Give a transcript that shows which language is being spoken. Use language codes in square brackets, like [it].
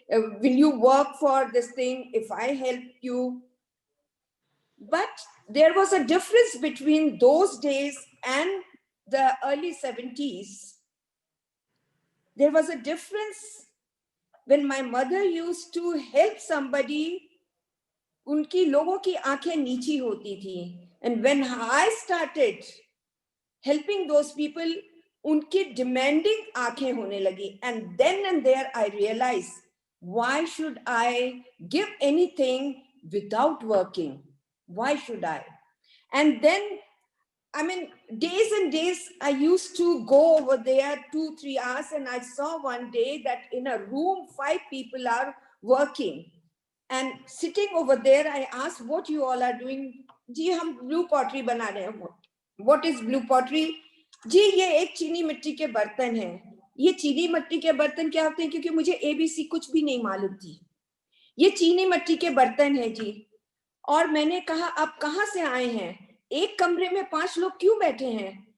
[en] Will you work for this thing if I help you? But there was a difference between those days and the early 70s. There was a difference when my mother used to help somebody. [hi] उनकी लोगों की आंखें नीची होती थी. [en] And when I started helping those people, [hi] उनकी demanding आंखें होने लगी. [en] And then and there I realized, why should I give anything without working? Why should I? And then, I mean, days and days, I used to go over there 2-3 hours, and I saw one day that in a room, 5 people are working. And sitting over there, I asked, what you all are doing? [hi] जी हम blue pottery बना रहे हैं. [en] What is blue pottery? [hi] जी ये एक चीनी मिट्टी के बर्तन है. ये चीनी मिट्टी के बर्तन क्या होते हैं? क्योंकि मुझे ABC कुछ भी नहीं मालूम थी. ये चीनी मिट्टी के बर्तन है जी. और मैंने कहा आप कहाँ से आए हैं? एक कमरे में 5 लोग क्यों बैठे हैं?